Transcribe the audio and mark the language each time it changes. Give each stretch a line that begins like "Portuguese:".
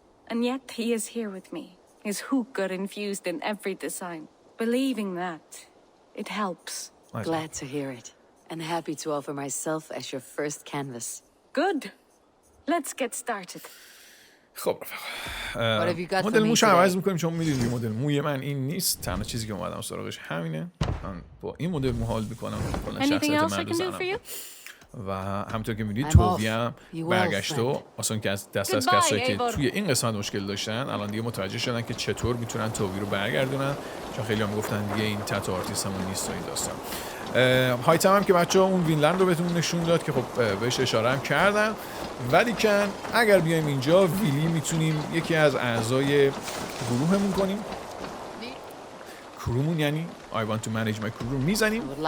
English: And yet he is here with me. His hook got infused in every design. Believing that, it helps. Nice. Glad to hear it. And happy to offer myself as your first canvas. Good. Let's get started.
Persian: خب مدل موش عوض میکنیم چون میدونید مدل موی من این نیست. تنها چیزی که اومدم سراغش همینه. من با این مدل مو حال میکنم.
English: Anything else I can do for you?
Persian: و همونطور که می‌بینید تووی هم برگشت و اصلا که از دست از کسایی که توی این قسمت مشکل داشتن الان دیگه متوجه شدن که چطور میتونن تووی رو برگردونن، چون خیلی هم میگفتن دیگه این تتو آرتیست همون نیست و این داستان. هایتم هم که بچه‌ها اون وینلند رو بهتون نشون داد که خب بهش اشاره هم کردم، ولی که اگر بیایم اینجا ویلی میتونیم یکی از اعضای گروهمون کنیم. کرومون یعنی
English: I want to manage my crew
Persian: رو میزنیم